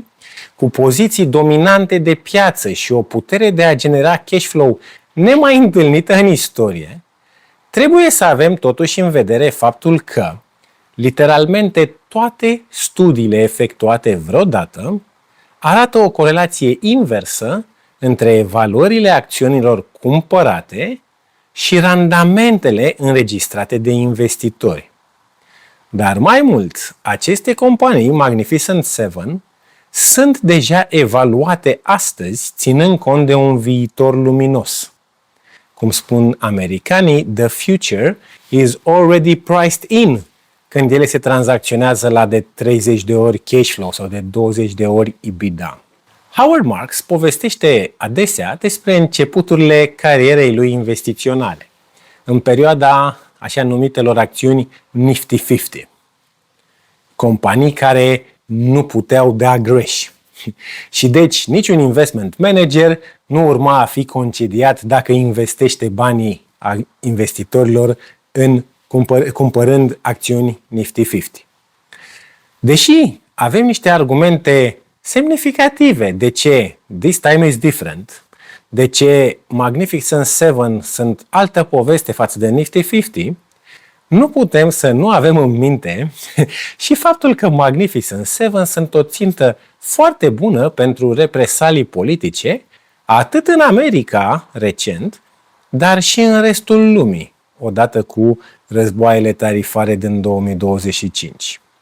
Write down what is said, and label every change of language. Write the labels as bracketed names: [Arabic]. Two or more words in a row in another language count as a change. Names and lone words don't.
[Romanian] cu poziții dominante de piață și o putere de a genera [English] cash flow [Romanian] nemai întâlnită în istorie, trebuie să avem totuși în vedere faptul că, literalmente, toate studiile efectuate vreodată arată o corelație inversă între valorile acțiunilor cumpărate și randamentele înregistrate de investitori. Dar mai mult, aceste companii Magnificent Seven sunt deja evaluate astăzi ținând cont de un viitor luminos. Cum spun americanii, [English] the future is already priced in [Romanian] când ele se tranzacționează la de 30 de ori [English] cash flow [Romanian] sau de 20 de ori EBITDA. Howard Marks povestește adesea despre începuturile carierei lui investiționale, în perioada așa numitelor acțiuni Nifty 50. Companii care nu puteau da greș. Și deci niciun [English] investment manager [Romanian] nu urma a fi concediat dacă investește banii investitorilor în cumpărând acțiuni Nifty 50. Deși avem niște argumente semnificative de ce [English] this time is different, [Romanian] de ce Magnificent Seven sunt altă poveste față de Nifty 50, nu putem să nu avem în minte și faptul că Magnificent Seven sunt o țintă foarte bună pentru represalii politice, atât în America recent, dar și în restul lumii, odată cu războaiele tarifare din 2025.